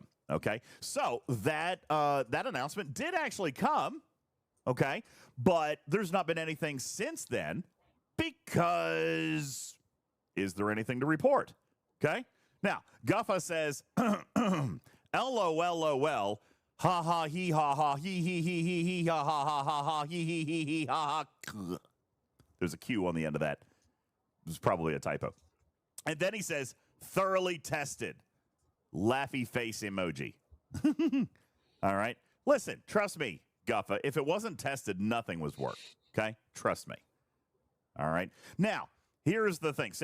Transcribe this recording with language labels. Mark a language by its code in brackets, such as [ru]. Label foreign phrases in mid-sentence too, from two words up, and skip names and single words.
[en] Okay, so that announcement did actually come, okay, but there's not been anything since then because is there anything to report? Okay, now Guffa says, LOL, ha ha he ha ha he he ha ha ha ha ha he ha ha. There's a Q on the end of that. It was probably a typo. And then he says, thoroughly tested. Laughy face emoji. All right. Listen, trust me, Guffa. If it wasn't tested, nothing was worked. Okay? Trust me. All right. Now, here's the thing.